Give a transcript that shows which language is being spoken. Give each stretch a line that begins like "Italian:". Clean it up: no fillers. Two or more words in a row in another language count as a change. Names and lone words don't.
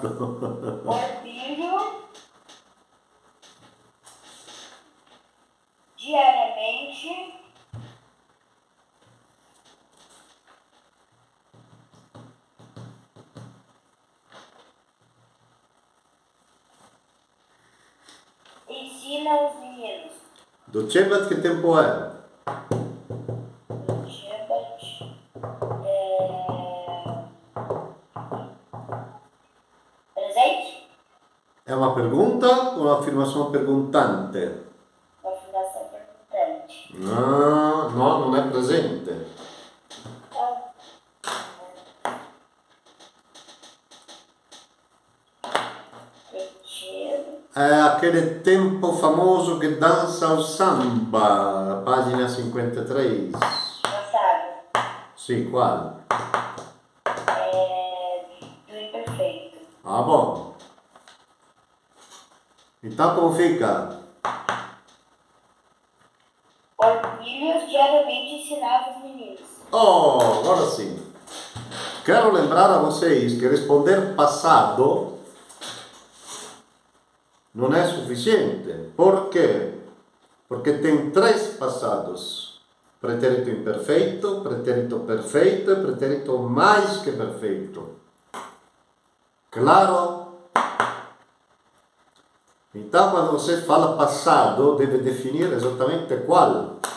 Portuguese: Orbílio, diariamente, ensina os meninos.
Italian: Docebat che tempo è? Dotibate, presente? È una pergunta o un'affermazione perguntante?
Portuguese: Uma fundação perguntante.
Italian: No, no, non è presente.
Portuguese: Retiro. È aquele tempo famoso
Italian: che danza
Portuguese: o samba, pagina 53. Passado.
Italian: Sì, quale?
Portuguese: Do imperfeito. Ah, bom. Então como fica? Orbílios diariamente ensinava os meninos. Oh, agora sim. Quero lembrar a vocês que responder passado
Italian: non è sufficiente.
Portuguese: Por quê? Porque tem três passados: pretérito imperfeito, pretérito perfeito e pretérito mais que perfeito. Claro? Então, quando você fala passado, deve definir exatamente qual.